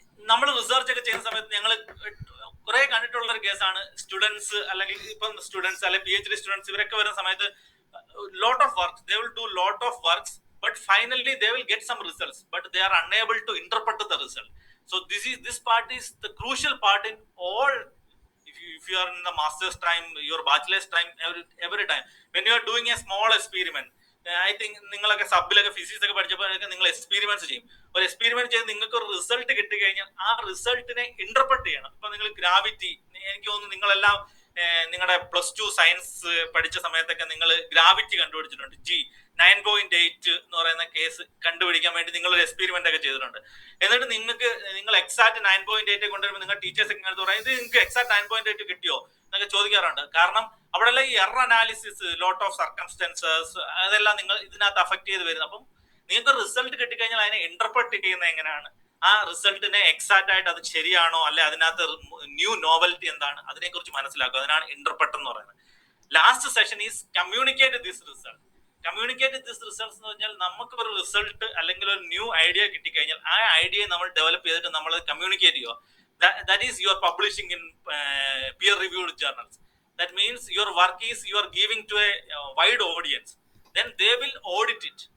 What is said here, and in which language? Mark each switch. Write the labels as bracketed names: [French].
[Malayalam] നമ്മൾ റിസർച്ച് ഒക്കെ ചെയ്യുന്ന സമയത്ത് ഞങ്ങൾ കുറെ കണ്ടിട്ടുള്ള ഒരു കേസാണ് സ്റ്റുഡൻസ്, അല്ലെങ്കിൽ ഇപ്പം സ്റ്റുഡൻസ് അല്ലെങ്കിൽ PhD സ്റ്റുഡൻസ് ഇവരൊക്കെ വരുന്ന സമയത്ത് [English] lot of works, they will do lot of works, but finally they will get some results, but they are unable to interpret the result. So this part is the crucial part in all. If you are in the master's time, your bachelor's time, every time when you are doing a small experiment, [Malayalam] I think നിങ്ങളൊക്കെ സബിലൊക്കെ physics ഒക്കെ പഠിച്ചപ്പോഴൊക്കെ നിങ്ങൾ experiments ചെയ്യും. ഒരു experiment ചെയ്ത് നിങ്ങൾക്ക് ഒരു result കിട്ടിക്കഴിഞ്ഞാൽ ആ റിസൾട്ടിനെ ഇന്റർപ്രറ്റ് ചെയ്യണം. ഇപ്പൊ നിങ്ങൾ ഗ്രാവിറ്റി, എനിക്ക് തോന്നുന്നു നിങ്ങളെല്ലാം നിങ്ങളുടെ +2 സയൻസ് പഠിച്ച സമയത്തൊക്കെ നിങ്ങൾ ഗ്രാവിറ്റി കണ്ടുപിടിച്ചിട്ടുണ്ട്. 9.8 എന്ന് പറയുന്ന കേസ് കണ്ടുപിടിക്കാൻ വേണ്ടി നിങ്ങൾ ഒരു എക്സ്പെരിമെന്റ് ഒക്കെ ചെയ്തിട്ടുണ്ട്. എന്നിട്ട് നിങ്ങൾ എക്സാക്ട് 9.8 കൊണ്ടുവരുമ്പോൾ നിങ്ങൾ ടീച്ചേഴ്സ് ഒക്കെ പറയും ഇത് നിങ്ങൾക്ക് എക്സാക്ട് 9.8 കിട്ടിയോ എന്നൊക്കെ ചോദിക്കാറുണ്ട്. കാരണം അവിടെയുള്ള ഈ error analysis, [English] lot of circumstances, [Malayalam] അതെല്ലാം നിങ്ങൾ ഇതിനകത്ത് അഫക്ട് ചെയ്ത് വരുന്നത്. അപ്പം നിങ്ങൾക്ക് റിസൾട്ട് കിട്ടിക്കഴിഞ്ഞാൽ അതിനെ ഇന്റർപ്രറ്റ് ചെയ്യുന്നത് എങ്ങനെയാണ്, ആ റിസൾട്ടിനെ എക്സാക്ട് ആയിട്ട് അത് ശരിയാണോ അല്ലെ അതിനകത്ത് ന്യൂ നോവൽറ്റി എന്താണ്, അതിനെക്കുറിച്ച് മനസ്സിലാക്കുക. അതിനാണ് ഇന്റർപ്രറ്റ് എന്ന് പറയുന്നത്. [English] Last session is communicate this result. [Malayalam] എന്ന് പറഞ്ഞാൽ നമുക്ക് ഒരു റിസൾട്ട് അല്ലെങ്കിൽ ഒരു ന്യൂ ഐഡിയ കിട്ടിക്കഴിഞ്ഞാൽ ആ ഐഡിയയെ നമ്മൾ ഡെവലപ്പ് ചെയ്തിട്ട് നമ്മൾ കമ്മ്യൂണിക്കേറ്റ് ചെയ്യുക. [English] That is you are publishing in peer reviewed journals. That means your work is you are giving to a wide audience, then they will audit it.